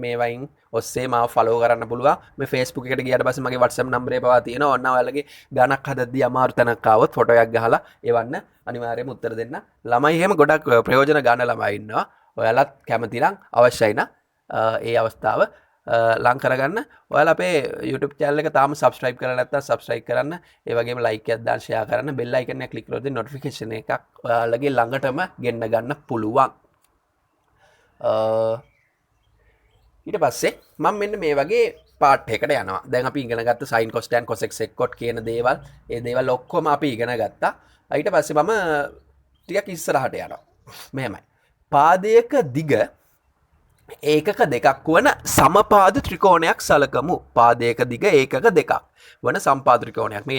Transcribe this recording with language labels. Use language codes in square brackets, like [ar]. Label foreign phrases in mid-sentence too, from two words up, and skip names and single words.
[si] මේ වයින් ඔස්සේ මාව ෆලෝ කරන්න පුළුවන් මේ Facebook එකට ගියාට පස්සේ මගේ WhatsApp නම්බරේ පවා තියෙනවා ඔන්න ඔයාලගේ ගණක් හදද්දී අමාරු තැනක් ආවොත් ෆොටෝ එකක් ගහලා එවන්න අනිවාර්යයෙන්ම උත්තර දෙන්න ළමයි එහෙම ගොඩක් ප්‍රයෝජන ගන්න ළමයි ඉන්නවා ඔයාලත් කැමති නම් අවශ්‍යයි නම් ඒ අවස්ථාව ලං කරගන්න ඔයාලා අපේ [en] YouTube channel [si] එක තාම subscribe කරලා නැත්නම් subscribe කරන්න ඒ වගේම like එකක් දාන්න share කරන්න [en] bell icon [si] එක click කරොත් notification එකක් ඔයාලගේ ළඟටම ගෙන්න ගන්න පුළුවන් ඊට පස්සේ මම මෙන්න මේ වගේ පාර්ට් එකකට යනවා දැන් අපි ඉගෙන ගත්ත [en] sin cos tan cos x sec cot [si] කියන දේවල් ඒ දේවල් ඔක්කොම අපි ඉගෙන ගත්තා ඊට පස්සේ මම ටිකක් ඉස්සරහට යනවා මෙහෙමයි පාදයක දිග ඒකක දෙකක් වන සමපාද ත්‍රිකෝණයක් සලකමු පාදයක දිග ඒකක දෙකක් වන සම්පාද ත්‍රිකෝණයක් මේ